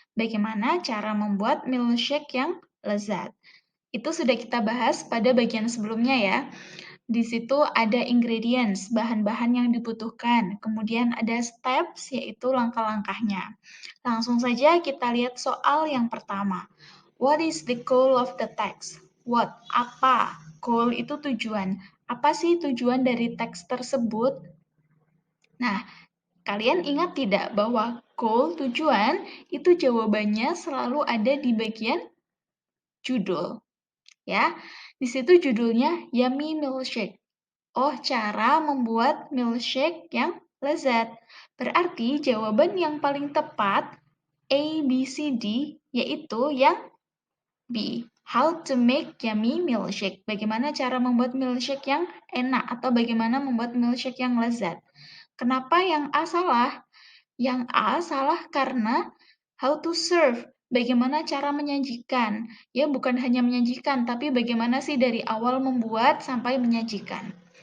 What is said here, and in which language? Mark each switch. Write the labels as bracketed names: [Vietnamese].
[Indonesian] Bagaimana cara membuat milkshake yang lezat? Itu sudah kita bahas pada bagian sebelumnya ya. Di situ ada ingredients, bahan-bahan yang dibutuhkan. Kemudian ada steps, yaitu langkah-langkahnya. Langsung saja kita lihat soal yang pertama. [English] What is the goal of the text? What? [Indonesian] Apa? Goal itu tujuan. Apa sih tujuan dari teks tersebut? Nah, kalian ingat tidak bahwa goal, tujuan, itu jawabannya selalu ada di bagian judul. Ya, di situ judulnya Yummy Milkshake. Oh, cara membuat milkshake yang lezat. Berarti jawaban yang paling tepat A, B, C, D, yaitu yang B. [English] How to make yummy milkshake. [Indonesian] Bagaimana cara membuat milkshake yang enak atau bagaimana membuat milkshake yang lezat. Kenapa yang A salah? Yang A salah karena [English] how to serve. [Indonesian] Bagaimana cara menyajikan. Ya, bukan hanya menyajikan, tapi bagaimana sih dari awal membuat sampai menyajikan.